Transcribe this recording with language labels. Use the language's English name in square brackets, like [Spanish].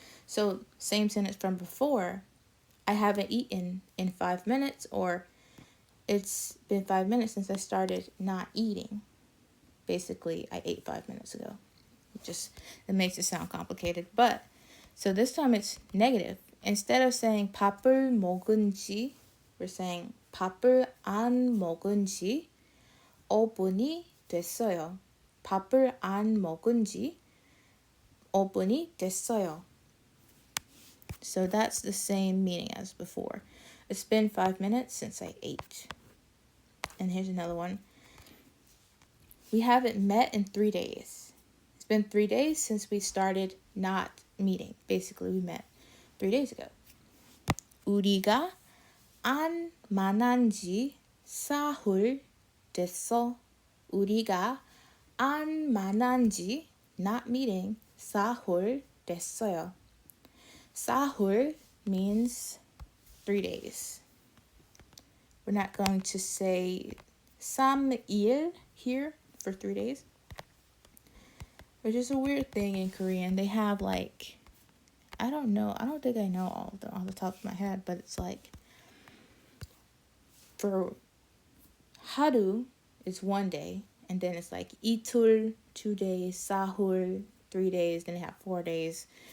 [English] So same sentence from before, I haven't eaten in 5 minutes, or it's been 5 minutes since I started not eating. Basically, I ate 5 minutes ago. It makes it sound complicated. But so this time it's negative. Instead of saying [Korean] 밥을 먹은지, [English] we're saying [Korean] 밥을 안 먹은지 5분이 됐어요. 밥을 안 먹은지 5분이 됐어요. [English] So that's the same meaning as before. It's been 5 minutes since I ate. And here's another one. We haven't met in 3 days. It's been 3 days since we started not meeting. Basically, we met 3 days ago. [Korean] 우리가 안 만난 지 사흘 됐어. 우리가 안 만난 지, [English] not meeting, [Korean] 사흘 됐어요. [English] 사흘 means 3 days. We're not going to say 3일 here for 3 days. Which is a weird thing in Korean. They have like, I don't think I know all of them off the top of my head, but it's like, for haru is 1 day, and then it's like itul 2 days, sahul 3 days, then they have 4 days.